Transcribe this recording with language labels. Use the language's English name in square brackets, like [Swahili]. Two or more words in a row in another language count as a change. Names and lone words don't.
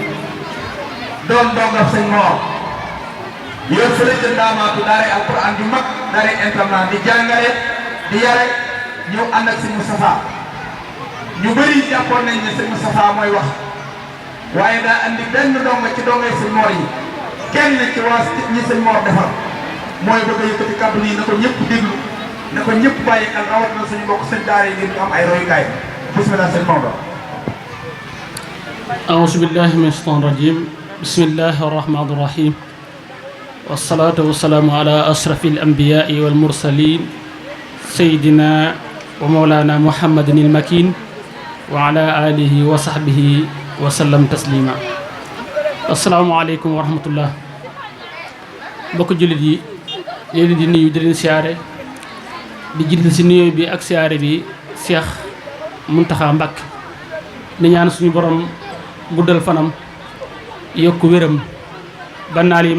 [Wolof] doon dongab sëñ Mor yor fële ca ndaamaatu daare alquran di mag daare internat di jàngale di yare ñëw ànd ak sëñ Moustapha ñu bëri jàppoon nañ ne sëñ Moustapha mooy wax waaye daa andi benn donga ci dongay sëñ Mor yi kenn ci waa ñi sëñ Mor defar mooy bëgg a yëkkati kàddu nii na ko ñëpp déglu na ko ñëpp bàyyi xel rawatina suñu mbokk sëñ daara yi ngir ñu am ay royukaay bismillah sëñ Maodo. [Arabic] أعوذ بالله من الشيطان الرجيم بسم الله الرحمن الرحيم والصلاة والسلام على أشرف الأنبياء والمرسلين سيدنا ومولانا محمد المكين وعلى آله وصحبه وسلم تسليما السلام عليكم ورحمة الله [Wolof] mbokk jullit yi leen di nuyu di leen siyaare di jiital si nuyoo bi ak siyaare bi Cheikh Mountakha Mbacké di ñaan suñu borom guddal fanam yokk wéram ba naal yim